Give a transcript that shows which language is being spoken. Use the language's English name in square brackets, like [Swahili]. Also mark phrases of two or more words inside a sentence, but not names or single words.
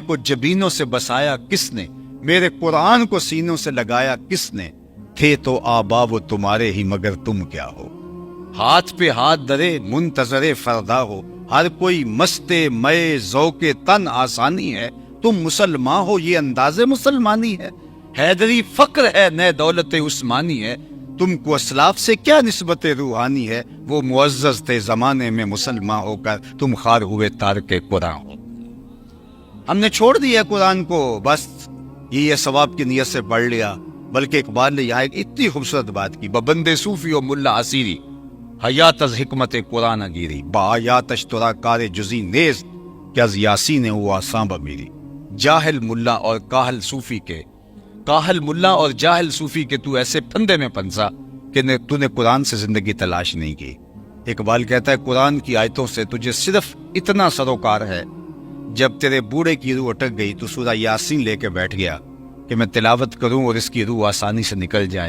[Urdu] کو جبینوں سے بسایا کس نے، میرے قرآن کو سینوں سے لگایا کس نے، تھے تو آبا وہ تمہارے ہی مگر تم کیا ہو، ہاتھ پہ ہاتھ درے منتظر فردا ہو، ہر کوئی مستے مئے ذوق تن آسانی ہے، تم مسلمان ہو یہ انداز مسلمانی ہے، حیدری فقر ہے نئے دولت عثمانی ہے، تم کو اسلاف سے کیا نسبت روحانی ہے، وہ معزز تھے زمانے میں مسلمان ہو کر تم خار ہوئے تارک قرآن ہو۔ ہم نے چھوڑ دیا قرآن کو، بس یہ ثواب کی نیت سے پڑھ لیا، بلکہ اقبال نے یہاں ایک اتنی خوبصورت بات کی، [Persian] ببند صوفی و ملا اسیری حیات از حکمت قرآن گیری، با آیاتش ترا کار جزی نیز، کہ از یاسین وہ آساں میری [Urdu] جاہل ملا اور کاہل صوفی کے کاہل ملا اور جاہل صوفی کے تو ایسے پھندے میں پھنسا کہ تو نے قرآن سے زندگی تلاش نہیں کی۔ اقبال کہتا ہے قرآن کی آیتوں سے تجھے صرف اتنا سروکار ہے، جب تیرے بوڑھے کی روح اٹک گئی تو سورہ یاسین لے کے بیٹھ گیا کہ میں تلاوت کروں اور اس کی روح آسانی سے نکل جائے۔